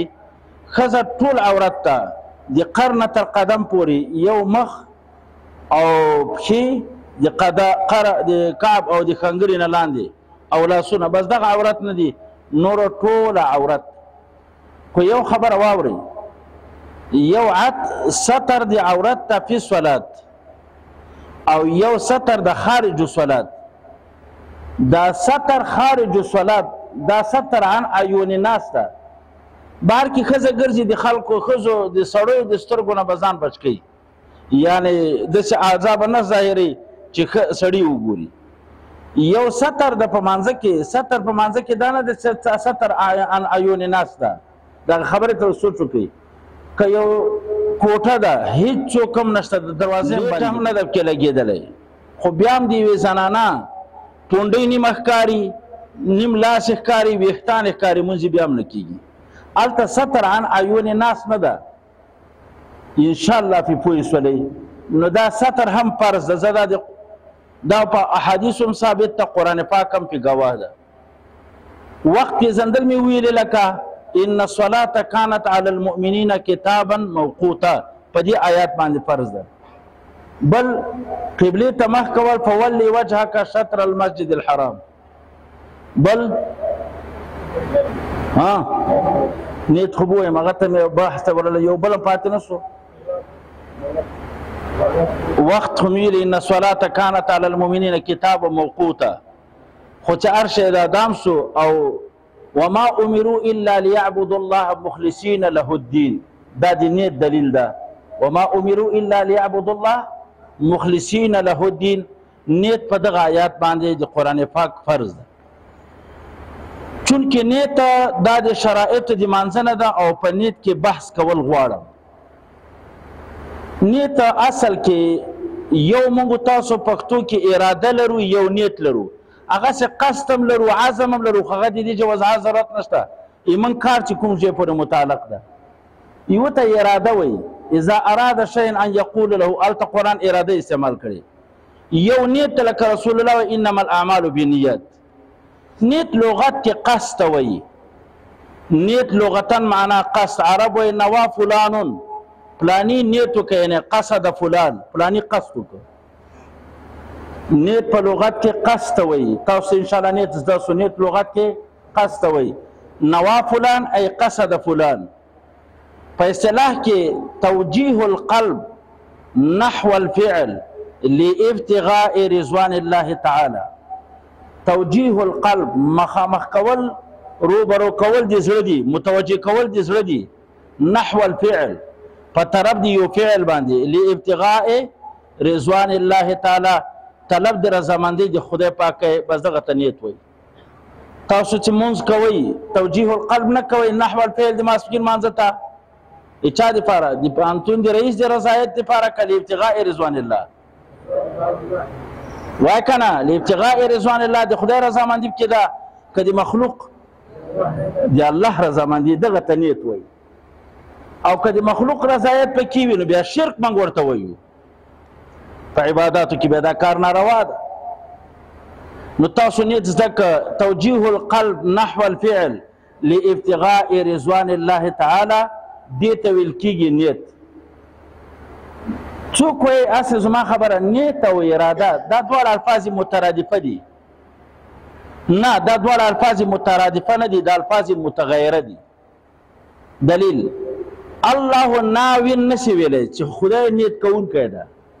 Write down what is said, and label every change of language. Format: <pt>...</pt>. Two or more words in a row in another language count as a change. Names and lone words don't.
<ps>ښځه ټول عورت ته د قرنه تر قدم پورې یو مخ او پښې د کعب او د خنګرې نه لاندې او لاسونه، بس دغه عورت نه دي، نور ټول عورت. خو یو خبره واورئ، یو ستر د عورت ته</ps> <ar>فی صلات</ar> <ps>او یو ستر د</ps> <ar>خارج صلات.</ar> <ps>دا ستر</ps> <ar>خارج صلات</ar> <ps>دا ستر</ps> <ar>عن عیون الناس</ar> <ps>ته. بهر کې ښځه ګرځي، د خلکو ښځو د سړیو د سترګو نه به ځان بچ کوي، یعنې داسې اعضا به نه ظاهري چې سړي وګوري. یو ستر د په مانځه کې، ستر په مانځه کې دا نه د ستر</ps> <ar>عن عیون الناس</ar> <ps>ده. دغه خبرې ته سوچ وکړئ. که یو کوټه ده هیڅ څوک هم نشته، د دروازې هم نه ده پکې لګېدلی، خو بیا هم د یوې زنانه ټونډۍ نیمه ښکاري، نیم لاس ښکاري، ویښتان ښکاري، مونځ بیا هم نه کېږي. هلته ستر</ps> <ar>عن عیون الناس</ar> <ps>نه ده. انشاءالله پې پوه شولئ. نو دا ستر هم فرض ده. زه دا په احادیثو هم ثابت ده، قرآن پاک هم پې ګواه ده. وخت پېژندل مې ویلې لکه</ps> <ar>ان الصلاة كانت على المؤمنين كتابا موقوتا،</ar> <ps>په دې آیات باندې فرض ده. بل قبله ته مخ کول</ps> <ar>فولي وجهك شطر المسجد الحرام.</ar> <ps>بل نیت خو بویم هغه ته مې بحث ته ورله یو بل پاتې نه شو وخت خو مې ان</ps> <ar>الصلاه كانت على المؤمنين کتابا موقوتا</ar> <ps>خو چې هر شی دا دام شو او</ps> <ar>وما امروا الا ليعبدوا الله مخلصين له الدين</ar> <ps>دا د نیت دلیل ده</ps> <ar>وما امروا الا ليعبدوا الله مخلصين له الدين</ar> <ps>نیت په دغه آیات باندې د قران پاک فرض ده چونکه نیت دا د شرایط د مانځنه ده او په نیت کې بحث کول غواړم نیت اصل کې یو موږ تاسو پښتو کې اراده لرو یو نیت لرو هغه څه قصدم لرو عزم هم لرو هغه د دې جواز ضرورت نشته ایمن کار چې کوم ځای پورې متعلق ده یو ته اراده وي</ps> <ar>اذا اراد شيئا ان يقول له</ar> <ps>الت قران اراده استعمال کړي یو نیت لکه رسول الله</ps> <ar>انما الاعمال بالنیات</ar> <ps>نیت لغت کې قصد وي نیت لغتن معنا قصد عرب وي</ps> <ar>نوا فلان فلانی</ar> <ps>نیتو کې یعنی</ps> <ar>قصد فلان فلانی</ar> <ps>قصد کو نیت په لغت کې قصد وي تاسو</ps> <ar>ان شاء الله</ar> <ps>نیت زده سو نیت لغت کې قصد وي</ps> <ar>نوا فلان ای قصد فلان</ar> <ps>په اصطلاح کې</ps> <ar>توجيه القلب نحو الفعل لابتغاء رضوان الله تعالى توجيه القلب</ar> <ps>مخامخ کول روبرو کول دي زړه دي متوجه کول دي زړه دي</ps> <ar>نحو الفعل</ar> <ps>په طرف دی یو فعل باندې</ps> <ar>لابتغاء رضوان الله تعالی</ar> <ps>طلب د رضامندۍ د خدای پاک بس دغه ته نیت وي تاسو چې مونږ کوي</ps> <ar>توجيه القلب</ar> <ps>نه کوي</ps> <ar>نحو الفعل</ar> <ps>د ماسپکین مانځه ته اچا د پاره د پانتون د رئیس د رضایت د پاره کلی</ps> <ar>ابتغاء رضوان الله</ar> <ps>وای کنه</ps> <ar>لابتغاء رضوان الله</ar> <ps>د خدای رضامندۍ کې دا کدي مخلوق د الله رضامندۍ دغه ته نیت وي او کدي مخلوق رضایت پکې وي نو بیا شرک منګ ورته وایو په عبادتو کې به دا کار ناروا ده نو تاسو نیت زده</ps> <ar>توجيه القلب نحو الفعل لابتغاء رضوان الله تعالی</ar> <ps>دې ته ویل کېږي نیت څوک وایي اصل زما خبره نیت او اراده دا دواړه الفاظ مترادفه دي نه دا دواړه الفاظ مترادفه نه دي دا الفاظ متغیره دي دلیل الله ناوی نشي ویلی چې خدای نیت کوونکی ده</ps>